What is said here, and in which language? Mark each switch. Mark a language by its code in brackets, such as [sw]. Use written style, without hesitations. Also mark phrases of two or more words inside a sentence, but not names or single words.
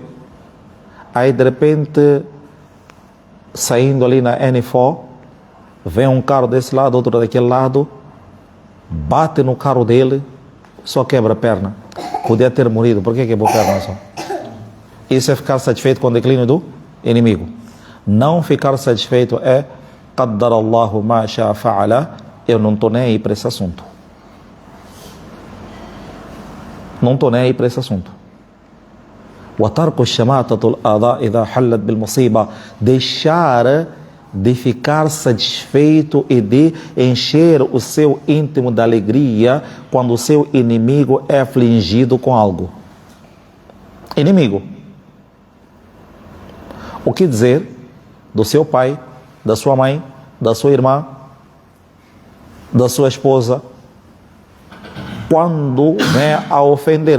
[pt] Aí, de repente, saindo ali na N4, vem um carro desse lado, outro daquele lado, bate no carro dele, só quebra a perna. Podia ter morrido, por que quebrou a perna só? Isso é ficar satisfeito com o declínio do inimigo. Não ficar satisfeito é [ar] قدر الله ما شاء فعل, [pt] eu não estou nem aí para esse assunto. Não estou nem aí para esse assunto. [ar] وَتَرْكُ الشَّمَاتَةُ الْأَعْضَاءِ إِذَا حَلَّتْ بِالْمُصِيبَةِ. [pt] Deixar de ficar satisfeito e de encher o seu íntimo de alegria quando o seu inimigo é afligido com algo. Inimigo. O que dizer do seu pai, da sua mãe, da sua irmã, da sua esposa, quando vem a ofender?